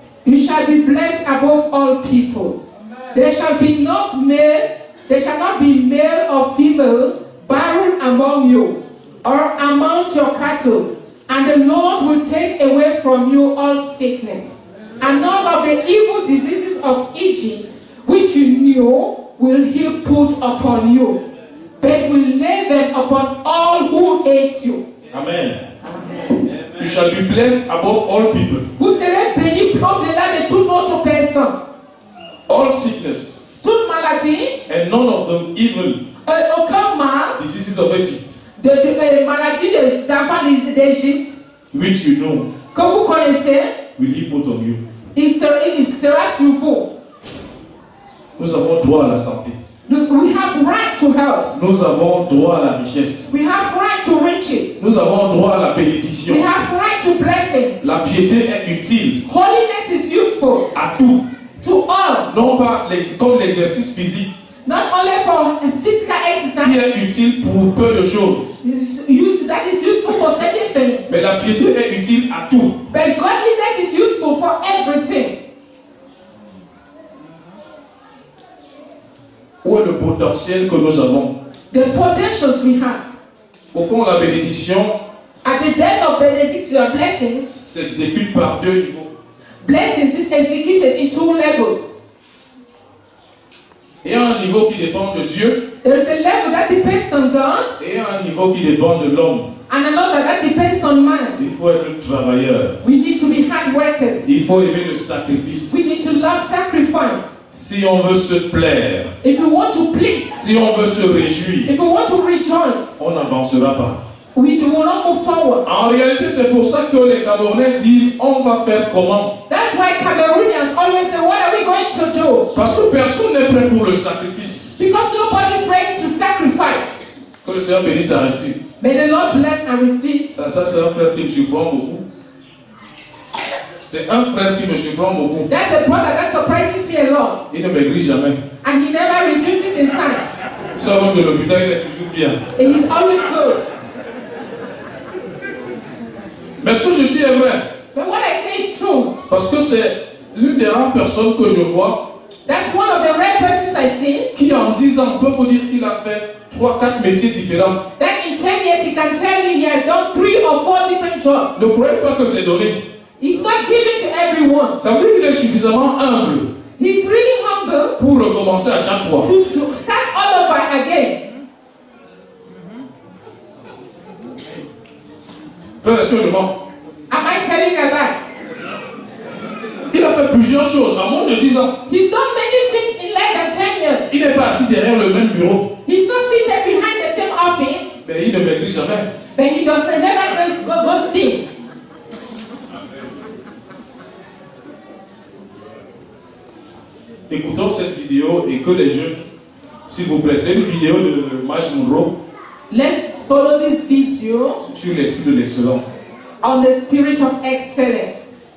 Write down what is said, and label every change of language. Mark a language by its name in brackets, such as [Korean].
[English] You shall be blessed above all people. There shall not be male or female barren among you, or among your cattle, and the Lord will take away from you all sickness, and none of the evil diseases of Egypt, which you knew, will he put upon you, but will lay them upon all who hate you. Amen. You shall be blessed above all people. [French] Vous serez bénis au-delà de toute autre personne. [English] All sickness. [French] Toute maladie. [English] And none of them evil. [French] Aucun mal. [English] Diseases of Egypt. [French] De maladies des enfants d'Égypte. [English] Which you know. [French] Que vous connaissez. [English] Will he put on you. [French] Il sera sur vous. Nous avons droit à la santé. [English] We have right to health. [French] Nous avons droit à la richesse. [English] We have right to riches. [French] Nous avons droit à la bénédiction. [English] We have right to blessings. [French] La piété est utile. [English] Holiness is useful. [French] À tout. [English] To all. [French] Non pas comme l'exercice physique. [English] Not only for physical exercise. [French] Qui est utile pour peu de choses. [English] That is useful for certain things. [French] Mais la piété est utile à tout. [English] But godliness is useful for everything. [French] Où est le potentiel que nous avons? [English] The potentials we have. [French] Au fond, la bénédiction [English] at the death of benediction, blessings [French] s'exécute par deux niveaux. [English] Blessings is executed in two levels. [French] Il y a un niveau qui dépend de Dieu. [English] There is a level that depends on God. [French] Et il y a un niveau qui dépend de l'homme. [English] And another that depends on man. [French] Il faut être travailleur. [English] We need to be hard workers. [French] Il faut aimer le sacrifice. [English] We need to love sacrifice. [French] Si on veut se plaire, [English] if we want to please, [French] si on veut se réjouir, [English] if we want to rejoice, [French] on n'avancera pas. [English] We will not move forward. [French] En réalité, c'est pour ça que les Camerounais disent on va faire comment. [English] That's why Cameroonians always say, what are we going to do? [French] Parce que personne n'est prêt pour le sacrifice. [English] Because nobody is ready to sacrifice. [French] Que le Seigneur bénisse Aristide. [English] May the Lord bless Aristide. [French] Ça c'est un frère qui me surprend beaucoup. C'est un frère qui me surprend beaucoup. [English] That's a brother that surprises me a lot. [French] Il ne maigrit jamais. [English] And he never reduces in size. [French] Il sort de l'hôpital, il est toujours bien. [English] And he's always good. [French] Mais ce que je dis est vrai. [English] But what I say is true. [French] Parce que c'est l'une des rares personnes que je vois. [English] That's one of the rare persons I see. [French] Qui en 10 ans peut vous dire qu'il a fait 3-4 métiers différents. [English] That in 10 years he can tell you he has done 3 or 4 different jobs. [French] Ne croyez pas que c'est donné. [English] It's not given to everyone. [French] Ça veut dire qu'il est suffisamment humble. [English] He's really humble. [French] Pour recommencer à chaque fois. [English] To start all over again. [French] Frère, est-ce que je mens? [English] Am I telling a lie? [French] Il a fait plusieurs choses en moins de 10 ans. [English] He's done many things in less than 10 years. [French] Il n'est pas assis derrière le même bureau. [English] He's not seated behind the same office. [French] Mais il ne maigrit jamais. [English] But he does never go thin. [French] Écoutons cette vidéo et que les jeunes, s'il vous plaît, c'est une vidéo de Miles Monroe. [English] Let's follow this video [French] sur l'esprit de l'excellence. [English] On the spirit of excellence.